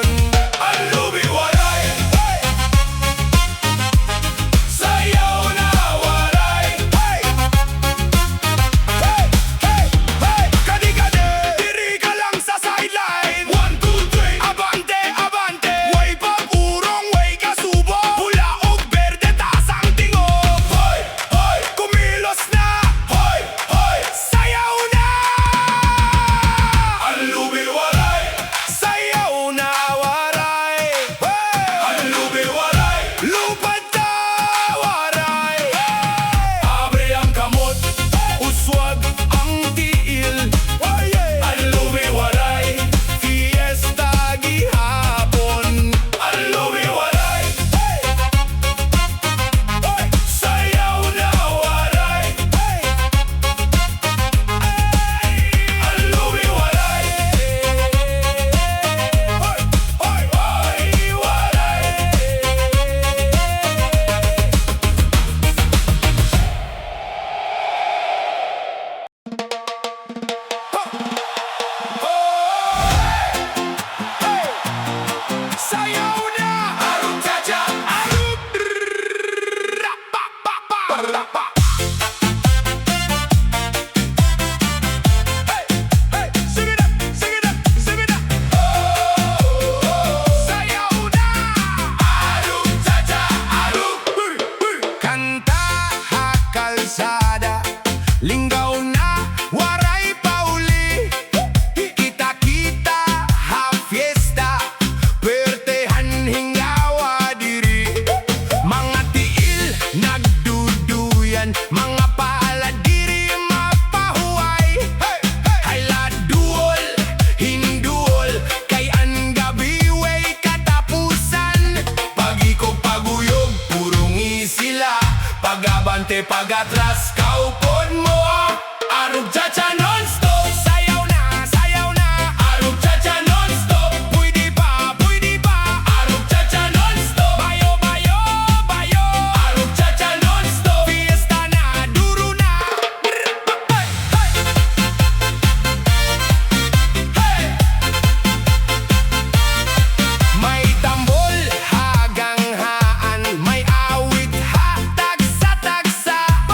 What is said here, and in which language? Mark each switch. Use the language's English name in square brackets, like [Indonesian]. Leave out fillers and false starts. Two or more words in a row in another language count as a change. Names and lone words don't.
[Waray] Ang Lubi Waray, sayaw na waray. Kadi-kadi, diri ka lang sa sideline. 1, 2, 3, abante, abante. [Cebuano] Way pag-urong, way kasubo. Pula og berde, taas ang tingog. [Waray] Hoy, hoy, [Filipino] kumilos na. [Waray] Hoy, hoy, sayaw na. Ang Lubi Waray, sayaw na waray. Ang Lubi Waray, lupad na waray. Abre ang kamot, uswag ang tiil. Ang Lubi Waray, fiesta gihapon. Ang Lubi Waray, sayaw na waray. Ang Lubi Waray, waray. Sayaw na! Arug Cha Cha! Arug! Pa. [English] Hey! Hey! Sing it up! Sing it up! Sing it up! [Waray] Sayaw na! Arug Cha Cha! Arug! Kanta ha kalsada, linggaw na, waray pauli. Kita-kita ha fiesta, pertehan hingawa diri. Mga tiil nagduduyan, mga paala diri mapahuway. Hayla duol, hinduol, kay ang gabi way katapusan. Pag-ikog paguyog, purong isila, pag-abante pag-atras, kaupon mo. Arug Cha Cha non-stop, sayaw na, sayaw na. Arug Cha Cha non-stop, pwede pa, pwede pa. Arug Cha Cha non-stop, bayo, bayo, bayo. Arug Cha Cha non-stop, fiesta na, duro na. Hey, hey. Hey! May tambol, hagang haan, may awit ha, tagsa-tagsa.